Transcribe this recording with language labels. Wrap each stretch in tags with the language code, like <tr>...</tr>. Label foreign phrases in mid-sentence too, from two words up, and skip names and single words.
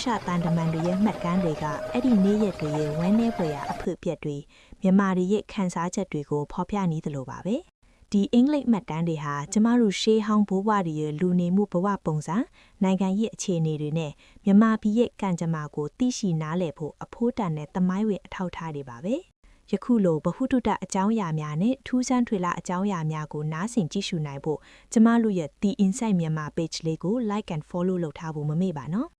<my>တန်တမန်တွေရဲ့မှတ်ကမ်းတွေကအဲ့ဒီနေ့ရက်တွေရဲ့ဝမ်းနည်းဖွယ်ရာအဖြစ်အပျက်တွေမြန်မာတွေရဲ့ခံစားချက်တွေကိုဖော်ပြနေသလိုပါပဲ။ဒီအင်္ဂလိပ်မှတ်တမ်းတွေဟာကျမတို့ရှေးဟောင်းဘိုးဘွားတွေရဲ့လူနေမှုဘဝပုံစံနိုင်ငံရေးအခြေအနေတွေနဲ့မြန်မာပြည်ရဲ့ကံကြမ္မာကိုသိရှိနားလည်ဖို့အဖိုးတန်တဲ့သမိုင်းဝင်အထောက်အထားတွေပါပဲ။ယခုလိုဗဟုသုတအကြောင်းအရာများနဲ့ထူးဆန်းထွေလာအကြောင်းအရာများကိုနားဆင်ကြည့်ရှုနိုင်ဖို့ကျမတို့ရဲ့ The Insight Myanmar page လေးကို</my> <en>like and follow</en> <my>လုပ်ထားဖို့မမေ့ပါနော်</my>